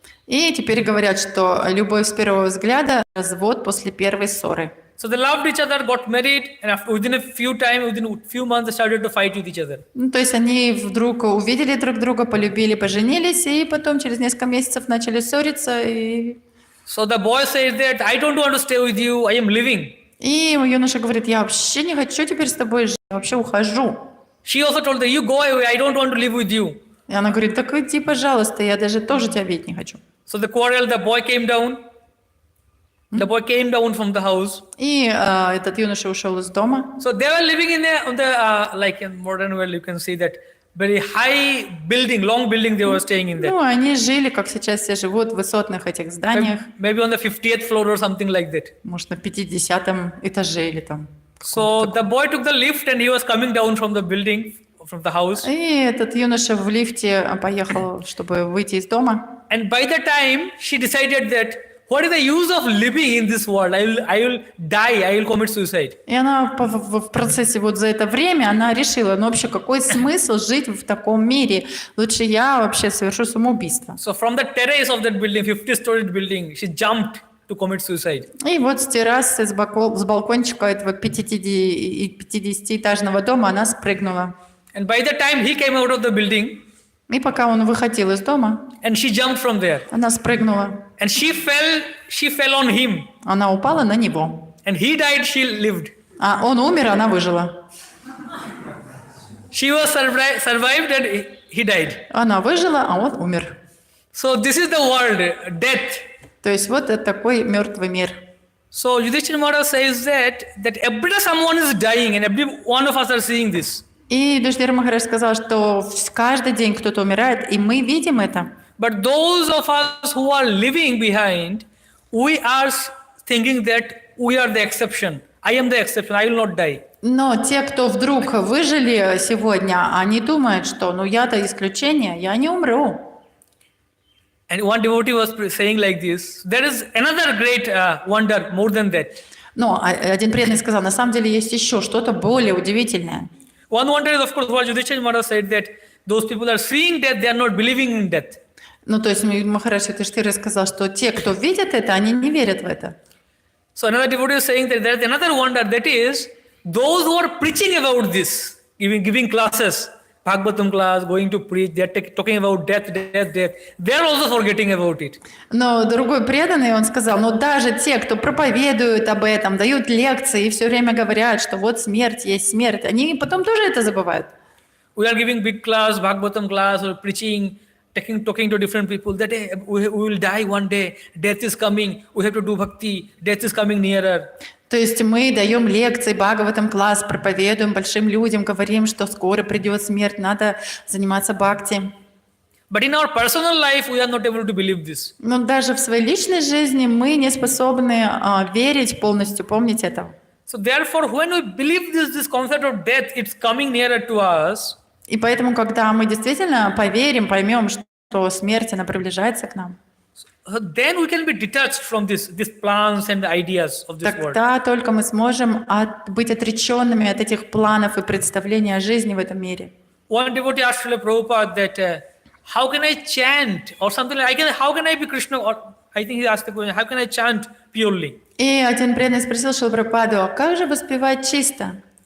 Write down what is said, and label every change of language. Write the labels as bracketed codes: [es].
[ru] И теперь говорят, что любовь с первого взгляда, развод после первой ссоры. [en] So they loved each other, got married, and within a few months, they started to fight with each other. [ru] Ну, то есть они вдруг увидели друг друга, полюбили, поженились, и потом через несколько месяцев начали ссориться. И... [en] So the boy says that I don't want to stay with you, I am leaving. [ru] И юноша говорит, я вообще не хочу теперь с тобой жить, я вообще ухожу. [en] She also told that you go away, I don't want to live with you. [ru] И она говорит, так иди, пожалуйста, я даже тоже тебя видеть не хочу. [en] So the quarrel, the boy came down. The boy came down from the house. [ru] И этот юноша ушел из дома. [en] So they were living on the like in modern world, you can see that very high building, long building they were staying in there. [ru] Ну, они жили, как сейчас все живут, в высотных этих зданиях. [en] Maybe on the 50th floor or something like that. [ru] Может, на 50-м этаже или там. [en] So the boy took the lift and he was coming down from the building, from the house. [ru] И этот юноша в лифте поехал, чтобы выйти из дома. [en] And by the time she decided that what is the use of living in this world? I will die. I will commit suicide. [ru] И она в процессе вот за это время она решила, ну вообще какой смысл жить в таком мире? Лучше я вообще совершу самоубийство. [en] So from the terrace of that building, 50-story building, she jumped to commit suicide. [ru] И вот с террасы, с балкончика этого 50-этажного дома она спрыгнула. [en] And by the time he came out of the building, [ru] И пока он выходил из дома, [en] and she jumped from there, [ru] она спрыгнула. [en] and she fell on him, [ru] Она упала на него. [en] and he died, she lived. [ru] А он умер, она выжила. [en] She was survived and he died. [ru] Она выжила, а он умер. [en] So this is the world, death. [ru] То есть вот это такой мертвый мир. [en] So Yudhishthira Maharaj says that every time someone is dying, and every one of us are seeing this. [ru] И Юдхишthира Махарадж сказал, что каждый день кто-то умирает, и мы видим это. [en] But those of us who are living behind, we are thinking that we are the exception. I am the exception. I will not die. [ru] Но те, кто вдруг выжили сегодня, они думают, что ну я-то исключение, я не умру. [en] And one devotee was saying like this, there is another great wonder more than that. [ru] Но один преданный сказал, на самом деле есть еще что-то более удивительное. [en] One wonder is, of course, what Yudhishthira Maharaj said, that those people are seeing death, they are not believing in death. [ru] Ну, то есть Махарадж Юдхишthира сказал, что те, кто видят это, они не верят в это. [en] So another devotee is saying that there is another wonder, that is, those who are preaching about this, giving classes, Bhagavatam class, going to preach, they are talking about death, they are also forgetting about it. [ru] Но другой преданный, он сказал, ну даже те, кто проповедуют об этом, дают лекции и все время говорят, что вот смерть есть смерть, они потом тоже это забывают. [en] We are giving big class, Bhagavatam class, or preaching, talking to different people, that hey, we will die one day, death is coming, we have to do bhakti, death is coming nearer. [ru] То есть мы даем лекции, Бхагаватам класс, проповедуем большим людям, говорим, что скоро придет смерть, надо заниматься бхакти. [en] But in our personal life, we are not able to believe this. [ru] Но даже в своей личной жизни мы не способны верить полностью, помнить это. [en] So therefore, when we believe this concept of death, it's coming nearer to us. [ru] И поэтому, когда мы действительно поверим, поймем, что смерть, она приближается к нам, [en] then we can be detached from these plans and ideas of this world. [ru] тогда только мы сможем быть отреченными от этих планов и представлений о жизни в этом мире. [en] One devotee asked Srila Prabhupada that how can I chant or something like how can I be Krishna, or I think he asked the question, how can I chant purely? [ru] И один преданный спросил Шрила Прабхупаду, а как же воспевать чисто?